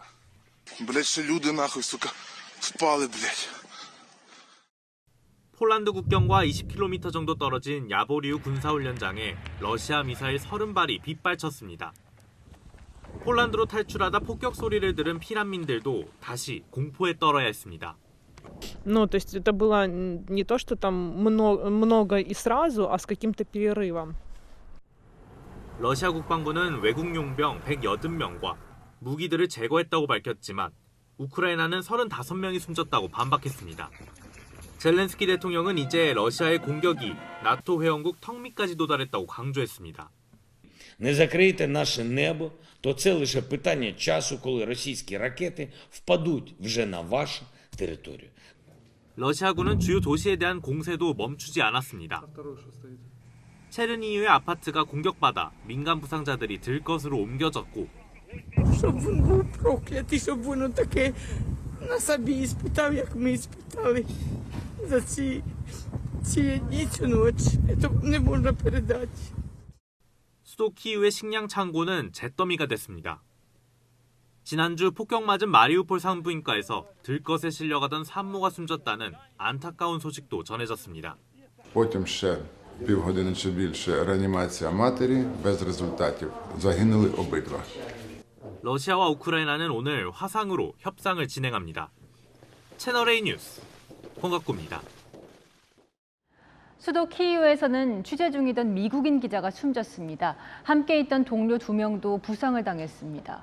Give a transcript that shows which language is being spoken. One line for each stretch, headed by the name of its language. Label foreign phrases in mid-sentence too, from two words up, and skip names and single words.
Korean: 폴란드 국경과 20km 정도 떨어진 야보리우 군사훈련장에 러시아 미사일 30발이 빗발쳤습니다. 폴란드로 탈출하다 폭격 소리를 들은 피난민들도 다시 공포에 떨어야 했습니다.
Russian: Ну, то есть это было не то, что там много и сразу, а с каким-то перерывом.
Korean: 러시아 국방부는 외국 용병 180명과 무기들을 제거했다고 밝혔지만 우크라이나는 35명이 숨졌다고 반박했습니다. 젤렌스키 대통령은 이제 러시아의 공격이 나토 회원국 턱 밑까지 도달했다고 강조했습니다.
Ukrainian: Не закрийте наше небо, то це лише питання часу, коли російські ракети впадуть вже на вашу територію.
Korean: 러시아군은 주요 도시에 대한 공세도 멈추지 않았습니다. 체르니히우의 아파트가 공격받아 민간 부상자들이 들것으로 옮겨졌고
Ukrainian: Щоб він був проклятий, щоб воно таке на собі іспитав, як ми іспитали за ці дні, цю ніч. Це не можна передати.
Korean: 수도 키이우의 식량 창고는 잿더미가 됐습니다. 지난주 폭격 맞은 마리우폴 산부인과에서 들것에 실려가던 산모가 숨졌다는 안타까운 소식도 전해졌습니다.
Ukrainian: Потім ще півгодини чи більше реанімація матері без результатів. Загинули обидва.
Korean: 러시아와 우크라이나는 오늘 화상으로 협상을 진행합니다. 채널A 뉴스 홍학구입니다. 수도 키이우에서는 취재 중이던 미국인 기자가 숨졌습니다. 함께 있던 동료 2명도 부상을 당했습니다.